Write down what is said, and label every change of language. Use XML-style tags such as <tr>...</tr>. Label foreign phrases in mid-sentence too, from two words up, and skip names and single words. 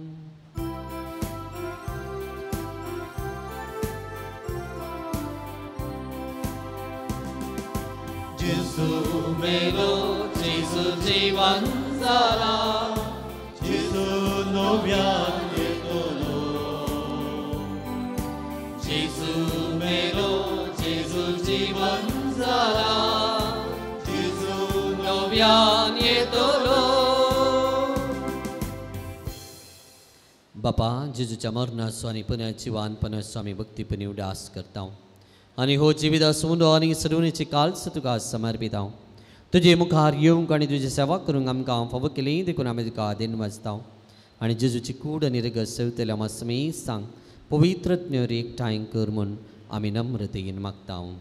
<kok>Jesus melo, Jesus jivan zala, Jesus novian yetolo. Jesus melo, Jesus jivan zala, Jesus novian yetolo. बापा जेजूच्या मरणाचो आनी पुण्याची वानपणाचो आमी भक्तीपणी उडास करता आनी हो जिवित सुंदो आनी सडुणीची काल्स तुका समर्पित हांव तुजे मुखार येवंक आनी तुजी सेवा करूंक आमकां फावो केली देखून आमी तुका दिन वाजता आनी जेजूची कूड आनी रगत सेवतले आमी समेत सांग पवित्रज्ञ एकठांय कर म्हूण आमी नम्रतेन मागता</kok>